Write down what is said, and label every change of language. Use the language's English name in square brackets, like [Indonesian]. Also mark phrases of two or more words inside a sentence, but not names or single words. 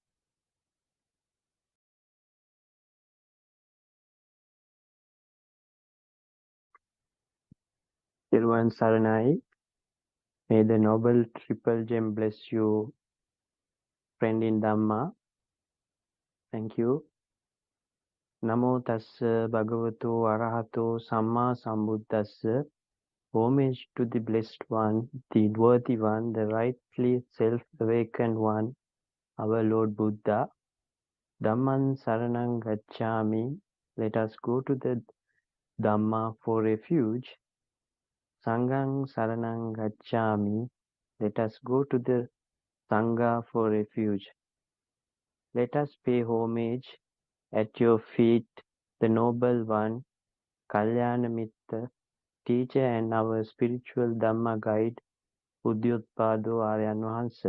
[Sinhala] Teruvan Saranai. [English] May the Noble Triple Gem bless you, friend in Dhamma. Thank you. [Pali] Namo tassa bhagavato arahato samma sambuddhassa. [English] Homage to the blessed one, the worthy one, the rightly self-awakened one, our Lord Buddha. [Pali] Dhamman saranang gacchami. [English] Let us go to the Dhamma for refuge. [Pali] Sanghang saranang gacchami. [English] Let us go to the Sangha for refuge. Let us pay homage at your feet, the noble one, [Pali] Kalyana Mitra, [English] teacher and our spiritual Dhamma guide, [Sinhala] Buddothpado Aryan Wahanse.